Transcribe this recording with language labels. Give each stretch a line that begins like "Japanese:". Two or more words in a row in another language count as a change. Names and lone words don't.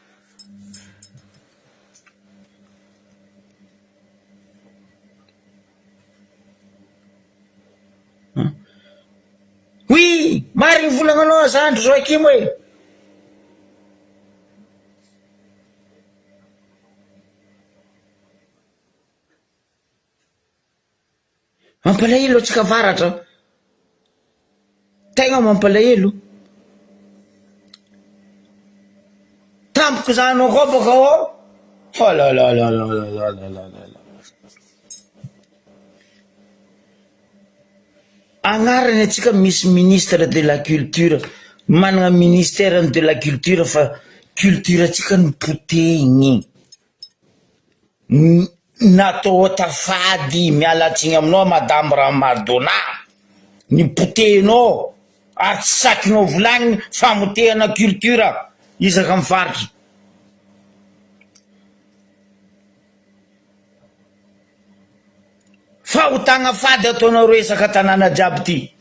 Malagasy: oui marigny volagnanao zandro Joakim hoe mampalahelo atsika varatra tegna mampalahelo tampoko zanao koa baka oh la la la la la la la la agnarany atsika misy
French: ministre de la culture
Malagasy: manana
French: ministère de la culture
Malagasy: fa culture atsika ny potehigny natao tafady mialatsiny aminao madame Ramardona ny potehinao ary tsy sakinao volagniny famotehana culture isaka amin'ny faritra fa ho tagna fady ataonareo isaka tanàna jiaby ty